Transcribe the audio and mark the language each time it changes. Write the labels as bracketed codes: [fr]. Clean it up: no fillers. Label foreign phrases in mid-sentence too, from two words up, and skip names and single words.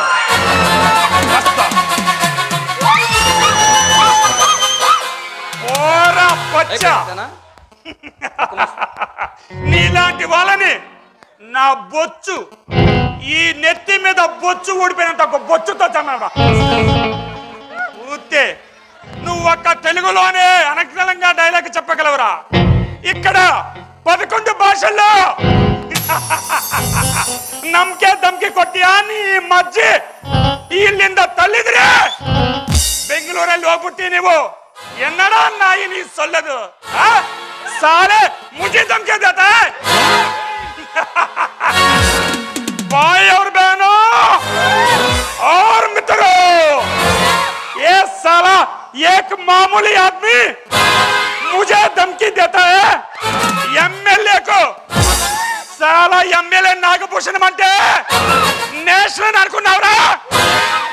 [te] నీలాంటి వాళ్ళని నా బొచ్చు, ఈ నెత్తి మీద బొచ్చు ఊడిపోయినంత ఒక బొచ్చుతో చన్నాడా. ఊతే నువ్వు ఒక్క తెలుగులోనే అనర్గళంగా డైలాగ్ చెప్పగలవురా. ఇక్కడ 11 భాషల్లో [kn] ನಮ್ಗೆ ಧಮ್ಕಿ ಕೊಟ್ಟಿಯಾ ನೀ ಮಜ್ಜಿ ಇಲ್ಲಿಂದ ತಳ್ಳಿದ್ರೆ ಬೆಂಗಳೂರಲ್ಲಿ ಹೋಗ್ಬಿಟ್ಟಿ ನೀವು [ta] என்னடா நாயி நீ சொல்லது [hi] साले मुझे धमकी देता है भाई और बहनों और मित्रों ये साला एक मामूली आदमी मुझे धमकी देता है एमएलए को साला एमएलए नागभूषण [te] అంటే నేషనల్ అనుకున్నావురా